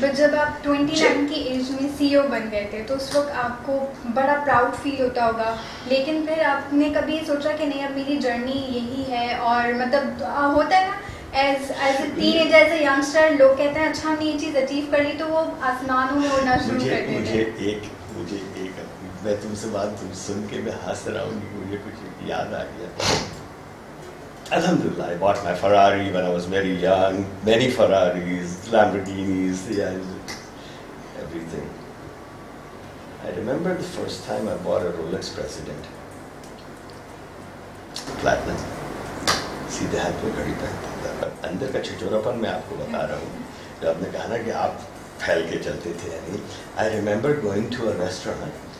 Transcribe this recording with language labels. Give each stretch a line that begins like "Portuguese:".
Urdu: But جب آپ 29 کی ایج میں CEO بن گئے تھے, تو اس وقت آپ کو بڑا پراؤڈ فیل ہوتا ہوگا, لیکن پھر آپ نے کبھی سوچا کہ نہیں اب میری جرنی یہی ہے, اور مطلب ہوتا ہے نا
English: as a teenager, as a youngster,
Urdu: لوگ کہتے ہیں اچھا ہم نے یہ چیز اچیو کر لی, تو وہ آسمانوں میں اڑنا شروع کر دیتے ہیں. مجھے ایک میں تم سے بات سن کے میں ہنس رہا ہوں, مجھے کچھ یاد آ گیا.
English: Alhamdulillah, I bought my Ferrari when I was very young, many Ferraris, Lamborghinis, yeah, everything. I remember the first time I bought a Rolex President, platinum.
Urdu: سیدھے ہاتھ میں گھڑی پہنتا تھا. اندر کا چھچورا پن میں آپ کو بتا رہا ہوں. جو آپ نے کہا نا کہ آپ پھیل کے چلتے تھے, یعنی
English: I remember going to a restaurant.